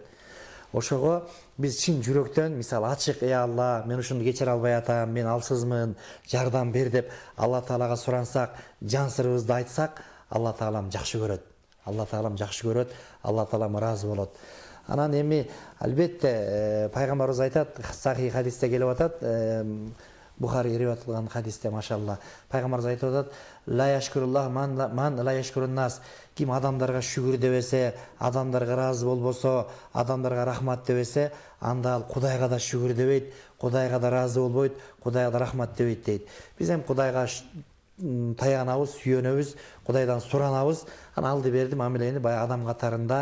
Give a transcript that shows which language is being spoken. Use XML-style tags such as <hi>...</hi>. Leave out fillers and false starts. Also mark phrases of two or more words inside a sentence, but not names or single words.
<ky>Ошого биз чын жүрөктөн, мисалы ачык, Алла, мен ушуну кечире албай атам, мен алсызмын, жардам бер деп Алла Таалага сурансак, жан сырыбызды айтсак, Алла Таалам жакшы көрөт. Алла Таалам жакшы көрөт, Алла Таалам ыраазы болот. Анан эми албетте пайгамбарыбыз айтат, сахih хадисте келип атат, Бухари риваят кылган хадисте, машалла. Пайгамбарыбыз айтып атат,</ky> <ar>لا يشكر الله من لا يشكر الناس.</ar> <ky>Ким адамдарга шүгүр дебесе, адамдарга ыраазы болбосо, адамдарга рахмат дебесе, анда ал Кудайга да шүгүр дебейт, Кудайга да ыраазы болбойт, Кудайга да рахмат дебейт дейт. Биз эми Кудайга таянабыз, сүйөнөбүз, Кудайдан суранабыз, анан алды берди мамилени баягы адам катарында.</ky>